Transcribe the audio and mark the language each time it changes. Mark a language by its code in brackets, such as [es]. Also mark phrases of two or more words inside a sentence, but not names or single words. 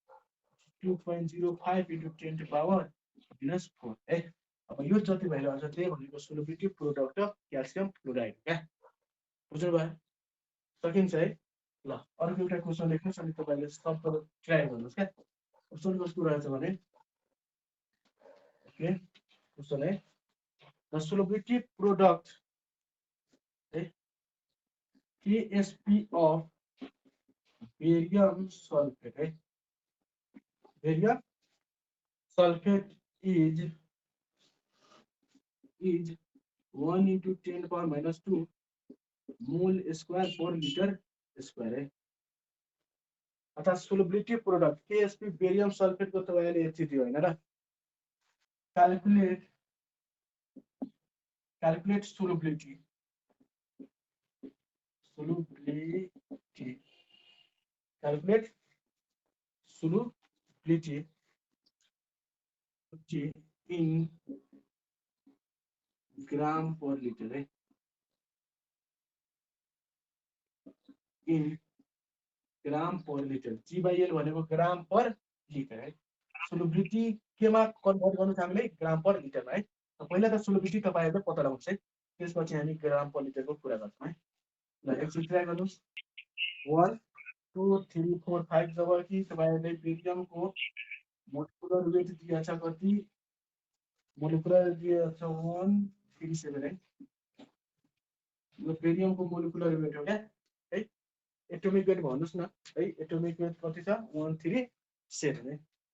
[en] 2.05 into 10 to power -4 [ne] है अब यो जति भइलो हुन्छ त्यही भनेको [en] solubility product of calcium fluoride [ne] क्या बुझ्नु भयो सकिन्छ है ल अर्को एउटा क्वेशन लेख्नुस् अनि तपाईले शब्द ट्राई गर्नुस् क्या क्वेशन कस्तो रहेछ भने [en] okay question [ne] है [en] the solubility product [ne] है [en] KSP of barium sulfate है barium sulfate is 1 into 10 power minus 2 mole square per liter square है अर्थात solubility product KSP barium sulfate [ne] को तपाईले यति दियो हैन र [en] calculate solubility calculate solubility in gram per liter है in gram per liter G/L भनेको gram per liter है सोलुबिलिटी [ne] केमा कन्भर्ट गर्नु छ हामीले [en] gram per [ne] लिटरमा है पहिला त सोलुबिलिटी तपाईहरुले पत्ता लगाउनुस् है त्यसपछि हामी [en] gram per literको [ne] कुरा गर्छौं है ल एकचोटी ट्राई गर्नुस् 1 2 3 4 5 जब कि तपाईहरुले बेरियमको [en] molecular weight [ne] दिएको छ कति मोलिकुलर दिएको छ 137 है यो बेरियमको [en] molecular weight [ne] हो क्या है [en] atomic weight [ne] भन्नुस् न है [en] atomic weight [ne] कति छ 137 है